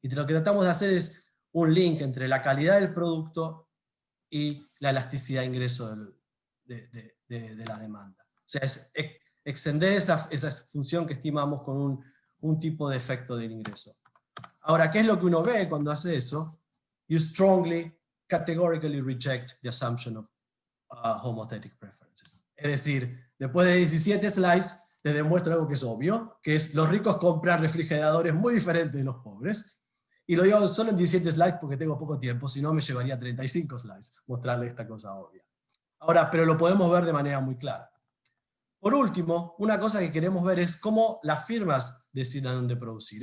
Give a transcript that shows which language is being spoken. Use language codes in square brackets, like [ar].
[es] Y lo que tratamos de hacer es un link entre la calidad del producto y la elasticidad de ingreso de la demanda. O sea, es extender esa función que estimamos con un tipo de efecto del ingreso. Ahora, ¿qué es lo que uno ve cuando hace eso? [en] You strongly, categorically reject the assumption of homothetic preferences. [es] Es decir, después de 17 slides, les demuestro algo que es obvio, que es los ricos compran refrigeradores muy diferentes de los pobres. Y lo digo solo en 17 slides porque tengo poco tiempo, si no me llevaría 35 slides mostrarles esta cosa obvia. Ahora, pero lo podemos ver de manera muy clara. Por último, una cosa que queremos ver es cómo las firmas deciden dónde producir.